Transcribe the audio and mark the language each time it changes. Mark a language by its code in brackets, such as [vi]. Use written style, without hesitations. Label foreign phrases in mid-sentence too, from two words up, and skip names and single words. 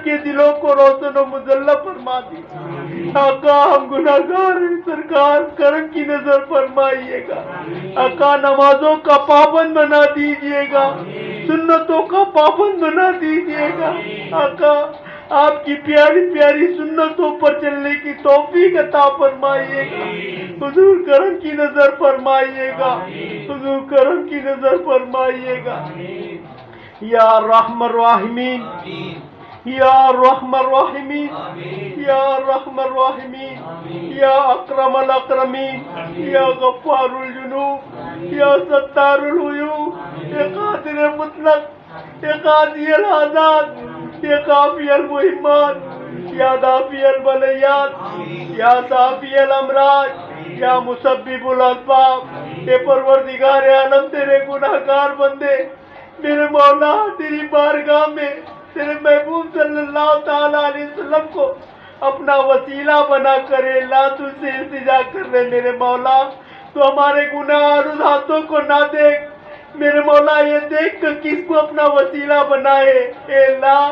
[ur] کے دلوں کو روشن و مزلہ فرما دیجیے، آقا ہم گناہ گار ہیں، سرکار کرم کی نظر فرمائیے گا، آقا نمازوں کا پابند بنا دیجیے گا، سنتوں کا پابند بنا دیجیے گا، آقا آپ کی پیاری پیاری سنتوں پر چلنے کی توفیق عطا فرمائیے گا، حضور کرم کی نظر فرمائیے گا، حضور کرم کی نظر فرمائیے گا، [ar] یا رحم الراحمین، یا رحم الراحمین، یا رحم الراحمین، یا اکرم الاکرمین، یا غفار الجنوب، یا ستار العیوب، یا قادر مطلق، یا قاضی الحاجات، یا کافی المہمات، یا دافع البلیات، یا صافی الامراض، یا مسبب الاسباب، [ur] اے پروردگار عالم تیرے گناہ گار بندے میرے مولا تیری بارگاہ میں تیرے محبوب صلی اللہ [ar] تعالیٰ علیہ وسلم [ur] کو اپنا وسیلہ بنا کر اللہ تجھ سے التجا کر لے میرے مولا، تو ہمارے گناہ اور ہاتھوں کو نہ دیکھ میرے مولا، یہ دیکھ کر کس کو اپنا وسیلہ بنائے، اے اللہ